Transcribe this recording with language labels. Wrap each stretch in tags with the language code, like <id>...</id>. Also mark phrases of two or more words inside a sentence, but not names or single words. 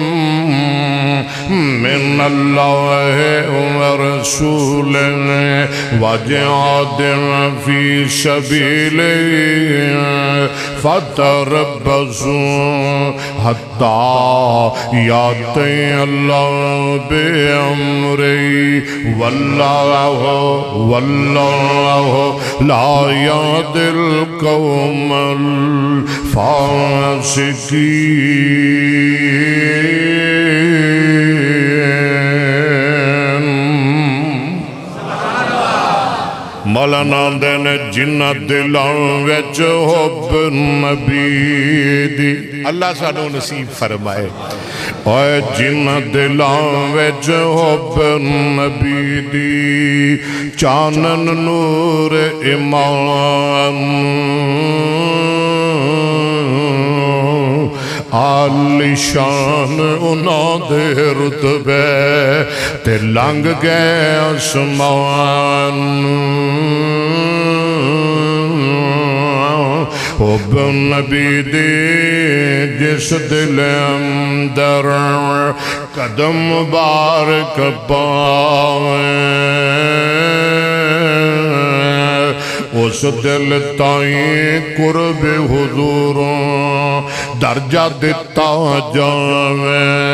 <ar>من الله ورسوله وجهاد في سبيله فتربصوا حتى يأتي الله بأمره والله لا يهدي القوم الفاسقين۔</ar> <pa>عاشقین مولانا دے نے جنہ دلاں وچ حب نبی دی اللہ سانو نصیب فرمائے اے جنہ دلاں وچ حب نبی دی چانن نور ایمان عالی شان انہاں دے رتبے تے لنگ گئے آسمان حب نبی دی جس دل اندر قدم مبارک پاوے اس دل تائیں قرب حضوروں درجہ دیتا جاوے</pa>